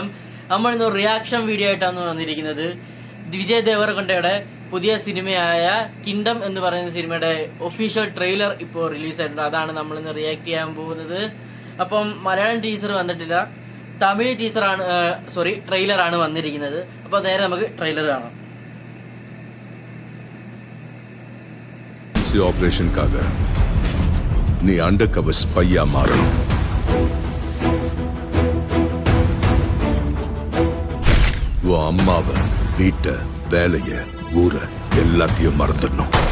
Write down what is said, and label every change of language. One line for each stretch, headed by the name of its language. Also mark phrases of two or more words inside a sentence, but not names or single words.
Malayalam: നമ്മൾ ഇന്ന്
English: reaction video
Malayalam: ആയിട്ടാണ് വന്നിരിക്കുന്നത്. വിജയ് ദേവരകൊണ്ടയുടെ പുതിയ സിനിമയായ കിങ്ഡം എന്ന് പറയുന്ന സിനിമയുടെ
English: official trailer
Malayalam: ഇപ്പോൾ റിലീസായിട്ടുണ്ട്. അതാണ് നമ്മളിന്ന് റിയാക്ട് ചെയ്യാൻ പോകുന്നത്. അപ്പം മലയാളം ടീസർ വന്നിട്ടില്ല, തമിഴ് ട്രെയിലറാണ് വന്നിരിക്കുന്നത്. അപ്പോൾ നേരെ നമുക്ക് ട്രെയിലർ കാണാം.
Tamil: ஆபரேஷனுக்காக நீ
English: under cover spy-a
Tamil: மாறணும். உன் அம்மாவை, வீட்டை, வேலைய, ஊரை எல்லாத்தையும் மறந்துடணும்.